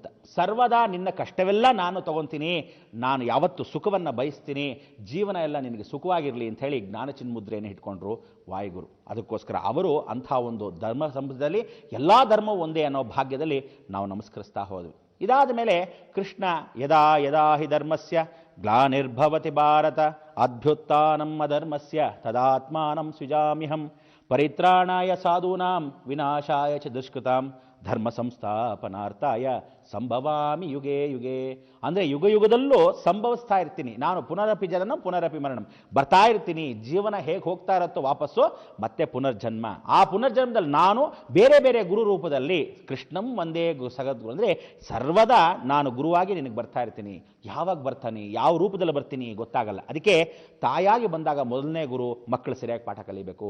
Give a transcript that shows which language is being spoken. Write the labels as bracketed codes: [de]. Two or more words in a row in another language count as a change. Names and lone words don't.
[kn] ಸರ್ವದಾ ನಿನ್ನ ಕಷ್ಟವೆಲ್ಲ ನಾನು ತಗೊತೀನಿ, ನಾನು ಯಾವತ್ತು ಸುಖವನ್ನು ಬಯಸ್ತೀನಿ, ಜೀವನ ಎಲ್ಲ ನಿನಗೆ ಸುಖವಾಗಿರಲಿ ಅಂಥೇಳಿ ಜ್ಞಾನ ಚಿನ್ಮುದ್ರೆಯನ್ನು ಇಟ್ಕೊಂಡ್ರು ವಾಯುಗುರು. ಅದಕ್ಕೋಸ್ಕರ ಅವರು ಅಂಥ ಒಂದು ಧರ್ಮ ಸಂಬಂಧದಲ್ಲಿ ಎಲ್ಲ ಧರ್ಮವೂ ಒಂದೇ ಅನ್ನೋ ಭಾಗ್ಯದಲ್ಲಿ ನಾವು ನಮಸ್ಕರಿಸ್ತಾ ಹೋದ್ವಿ. ಇದಾದ ಮೇಲೆ ಕೃಷ್ಣ [sa] ಯದಾ ಯದಾ ಹಿ ಧರ್ಮಸ್ಯ ಗ್ಲಾನಿರ್ಭವತಿ ಭಾರತ ಅಭ್ಯುತ್ಥಾನಂ ಅಧರ್ಮಸ್ಯ ತದಾತ್ಮಾನಂ ಸೃಜಾಮ್ಯಹಂ ಪರಿತ್ರಾಣಾಯ ಸಾಧೂನಾಂ ವಿನಾಶಾಯ ಚ ದುಷ್ಕೃತಾಂ ಧರ್ಮ ಸಂಸ್ಥಾಪನಾರ್ಥಾಯ ಸಂಭವಾಮಿ ಯುಗೇ ಯುಗೇ. [kn] ಅಂದರೆ ಯುಗ ಯುಗದಲ್ಲೂ ಸಂಭವಿಸ್ತಾ ಇರ್ತೀನಿ ನಾನು. [sa] ಪುನರಪಿ ಜನನಂ ಪುನರಪಿ ಮರಣಂ, [kn] ಬರ್ತಾ ಇರ್ತೀನಿ. ಜೀವನ ಹೇಗೆ ಹೋಗ್ತಾ ಇರುತ್ತೋ ವಾಪಸ್ಸು ಮತ್ತೆ ಪುನರ್ಜನ್ಮ. ಆ ಪುನರ್ಜನ್ಮದಲ್ಲಿ ನಾನು ಬೇರೆ ಬೇರೆ ಗುರು ರೂಪದಲ್ಲಿ ಕೃಷ್ಣಂ ಒಂದೇ ಸಗದ್ಗುರು, ಅಂದರೆ ಸರ್ವದಾ ನಾನು ಗುರುವಾಗಿ ನಿನಗೆ ಬರ್ತಾ ಇರ್ತೀನಿ. ಯಾವಾಗ ಬರ್ತಾನೆ, ಯಾವ ರೂಪದಲ್ಲಿ ಬರ್ತೀನಿ ಗೊತ್ತಾಗಲ್ಲ. ಅದಕ್ಕೆ ತಾಯಾಗಿ ಬಂದಾಗ ಮೊದಲನೇ ಗುರು ಮಕ್ಕಳು ಸರಿಯಾಗಿ ಪಾಠ ಕಲಿಬೇಕು.